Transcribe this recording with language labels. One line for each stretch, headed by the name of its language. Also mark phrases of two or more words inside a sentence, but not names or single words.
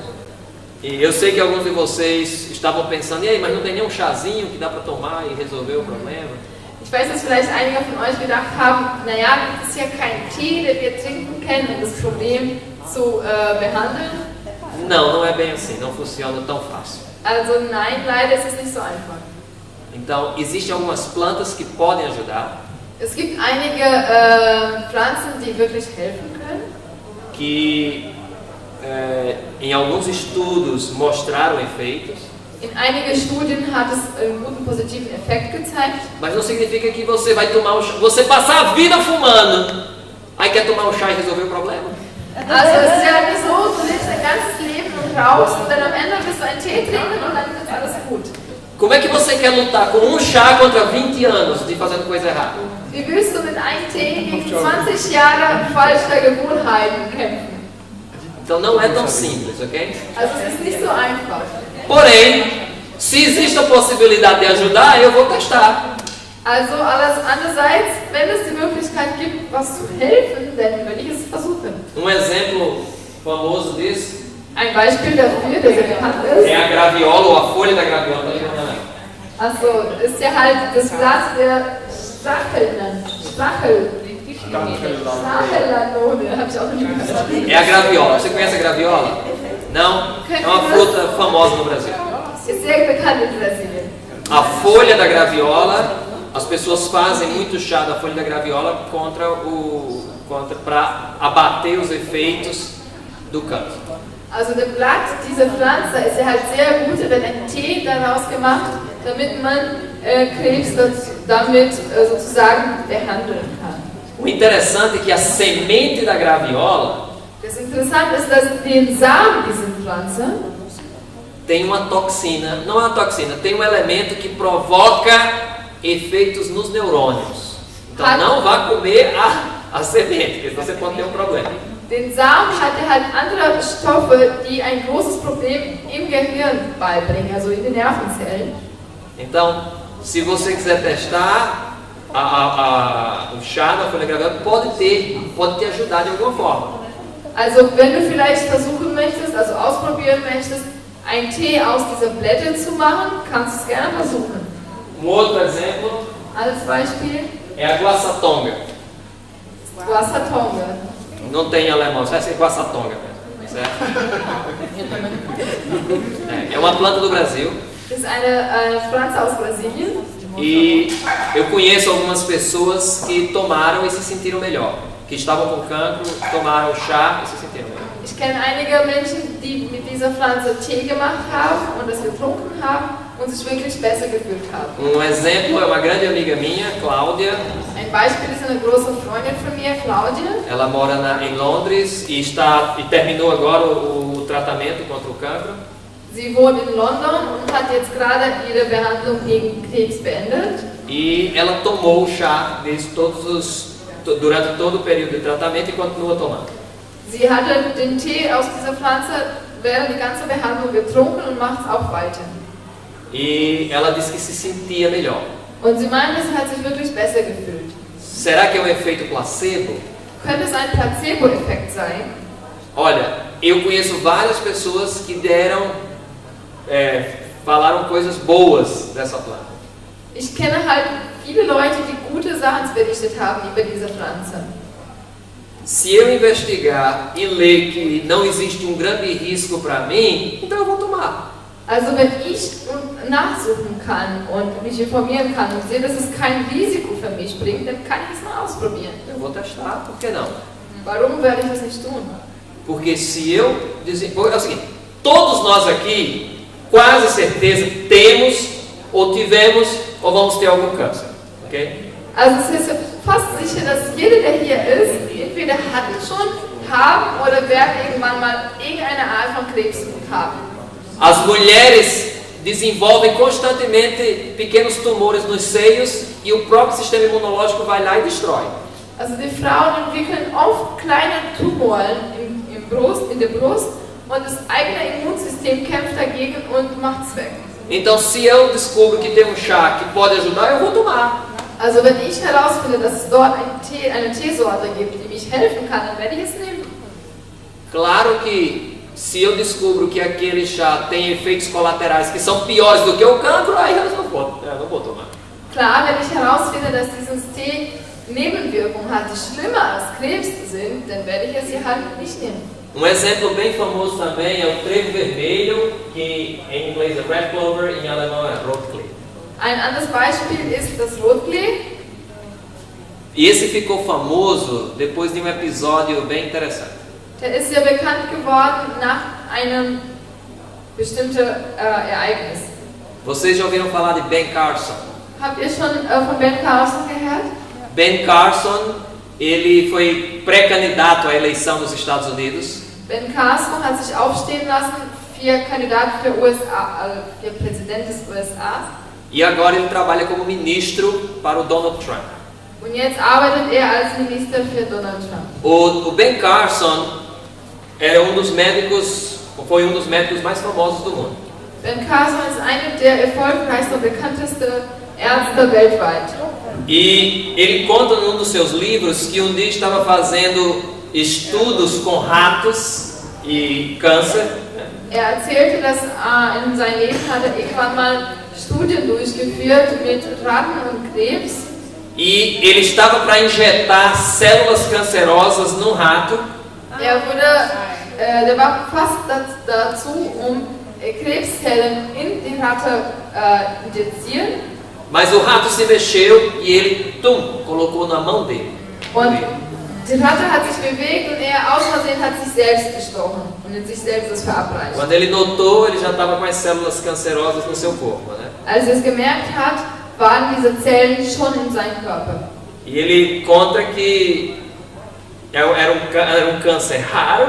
Portuguese: E eu sei que alguns de vocês estavam pensando, e aí, mas não tem nenhum chazinho que dá para tomar e resolver o problema?
German: Ich weiß, dass vielleicht einige von euch gedacht haben, naja, das ist ja kein Tee, den wir trinken können, um das Problem zu behandeln.
Portuguese: Não é bem assim, não funciona tão fácil.
German: Also nein, leider ist es nicht so einfach.
Portuguese: Então, existem algumas plantas que podem ajudar.
German: Es gibt einige Pflanzen, die wirklich helfen können.
Portuguese: Que em alguns estudos mostraram efeitos.
German: In einigen Studien hat es einen guten positiven Effekt gezeigt.
Portuguese: Mas não significa que você vai tomar você passar a vida fumando, aí quer tomar um chá e resolver o problema.
German: Also es ist ja nicht so, du lebst dein ganzes Leben und rauchst und dann am Ende wirst du einen Tee trinken und dann ist alles gut.
Portuguese: Como é que você quer lutar com um chá contra 20 anos de fazendo coisa errada?
German: Wie willst du mit einem Tee gegen 20 Jahre falscher Gewohnheiten kämpfen?
Portuguese: Então não é tão simples, ok?
German: Also es ist nicht so einfach.
Portuguese: Porém, se existe a possibilidade de ajudar, eu vou testar.
German: Also andererseits, wenn es die Möglichkeit gibt, was zu helfen, dann würde ich es versuchen.
Portuguese: Exemplo famoso disso
German: Ein Beispiel dafür, der sehr bekannt ist.
Portuguese: é a graviola ou a folha da graviola.
German: Also ist ja halt das Blatt der Stachellanone, habe ich auch nicht gehört.
Portuguese: É a graviola. Você conhece a graviola? Não? É uma fruta famosa no Brasil.
German: Ist sehr bekannt in Brasilien.
Portuguese: A folha da graviola, as pessoas fazem muito chá da folha da graviola para abater os efeitos do câncer.
German: Also das Blatt dieser Pflanze ist ja halt sehr gut, wird ein Tee daraus gemacht, damit man Krebs damit sozusagen behandeln kann.
Portuguese: O interessante é que a semente da graviola
German: Das Interessante ist, dass den Samen dieser Pflanze
Portuguese: tem uma toxina, não é uma toxina, tem um elemento que provoca efeitos nos neurônios. Então não vá comer a semente, porque você pode ter um problema.
German: Den Samen hat halt andere Stoffe, die ein großes Problem im Gehirn beibringen, also in den Nervenzellen.
Portuguese: Então, se você quiser testar o chá da folha graviola, pode te ajudar de alguma forma.
German: Also wenn du vielleicht versuchen möchtest, also ausprobieren möchtest, einen Tee aus dieser Blätter zu machen, kannst du es gerne versuchen.
Portuguese: Outro exemplo
German: Als Beispiel
Portuguese: é a guaçatonga. Guaçatonga. Não tem em alemão, vai ser guaçatonga, certo? É uma planta do Brasil.
German: Das ist eine Pflanze aus Brasilien.
Portuguese: E eu conheço algumas pessoas que tomaram e se sentiram melhor. Que estavam com cancro, tomaram chá e se sentiram melhor.
German: Ich kenne einige Menschen, die mit dieser Pflanze Tee gemacht haben und das getrunken haben und sich wirklich besser gefühlt haben.
Portuguese: Exemplo é uma grande amiga minha, Cláudia.
German: Ein Beispiel ist eine große Freundin von mir, Claudia.
Portuguese: Ela mora em Londres e terminou agora o tratamento contra o cancro.
German: Sie wohnt in London und hat jetzt gerade ihre Behandlung gegen Krebs beendet.
Portuguese: E ela tomou tomou o chá durante todo o período de tratamento e continua tomando.
German: Sie hatte den Tee aus dieser Pflanze während die ganze Behandlung getrunken und macht es auch weiter.
Portuguese: E ela disse que se sentia melhor.
German: Und sie meinte, sie hat sich wirklich besser gefühlt.
Portuguese: Será que é um efeito placebo?
German: Könnte es ein Placebo-Effekt sein?
Portuguese: Olha, eu conheço várias pessoas que falaram coisas boas dessa planta.
German: Ich kenne halt viele Leute, die gute Sachen berichtet haben über diese Pflanze.
Portuguese: Se eu investigar e ler que não existe um grande risco para mim, então eu vou tomar.
German: Also wenn ich nachsuchen kann und mich informieren kann und sehe, dass es kein Risiko für mich bringt, dann kann ich es mal ausprobieren.
Portuguese: Eu vou testar, por que não?
German: Warum werde ich das nicht tun?
Portuguese: Porque se eu é o seguinte, todos nós aqui, quase certeza, temos ou tivemos ou vamos ter algum câncer, ok?
German: Also es ist fast sicher, dass jeder, der hier ist, entweder hat schon, haben oder wird irgendwann mal irgendeine Art von Krebs haben.
Portuguese: As mulheres desenvolvem constantemente pequenos tumores nos seios e o próprio sistema imunológico vai lá e destrói.
German: Also die Frauen entwickeln oft kleine Tumoren in der Brust und das eigene Immunsystem kämpft dagegen und macht es weg.
Portuguese: Então, se eu descubro que tem um chá que pode ajudar, eu vou tomar.
German: Also wenn ich herausfinde, dass es dort eine Teesorte gibt, die mich helfen kann, dann werde ich es nehmen.
Portuguese: Claro que se eu descubro que aquele chá tem efeitos colaterais que são piores do que o cancro, aí eu não vou tomar.
German: Klar, wenn ich herausfinde, dass dieses Tee Nebenwirkungen hat, die schlimmer als Krebs sind, dann werde ich es hier halt nicht nehmen.
Portuguese: Um exemplo bem famoso também é o trevo vermelho, que em inglês é
English: red clover,
Portuguese: em alemão é Rotklee.
German: Ein anderes Beispiel ist das Rotklee.
Portuguese: E esse ficou famoso depois de um episódio bem interessante.
German: Der ist ja bekannt geworden nach einem bestimmten Ereignis.
Portuguese: Vocês já ouviram falar de Ben Carson?
German: Habt ihr schon von Ben Carson gehört?
Portuguese: Ben Carson, ele foi pré-candidato à eleição dos Estados Unidos.
German: Ben Carson hat sich aufstehen lassen für Kandidat für für Präsident des USA.
Portuguese: E agora ele trabalha como ministro para o Donald Trump.
German: Und jetzt arbeitet er als Minister für Donald Trump.
Portuguese: O Ben Carson era foi um dos médicos mais famosos do mundo.
German: Ben Carson ist einer der erfolgreichsten und bekanntesten Ärzte weltweit.
Portuguese: E ele conta num dos seus livros que um dia estava fazendo estudos com ratos e câncer.
German: Er erzählte, dass in seinem Leben hat er irgendwann mal Studien durchgeführt mit Ratten und Krebs.
Portuguese: E ele estava para injetar células cancerosas no rato.
German: Der war fast dazu, Krebszellen in die Ratte injizieren.
Portuguese: Mas o rato se mexeu e ele, colocou na mão dele.
German: Und die Ratte hat sich bewegt und er aus Versehen hat sich selbst gestochen und in sich selbst das verabreicht.
Portuguese: Quando ele notou, ele já estava com as células cancerosas no seu corpo, né?
German: Als er es gemerkt hat, waren diese Zellen schon in seinem Körper.
Portuguese: E ele conta que era um câncer raro,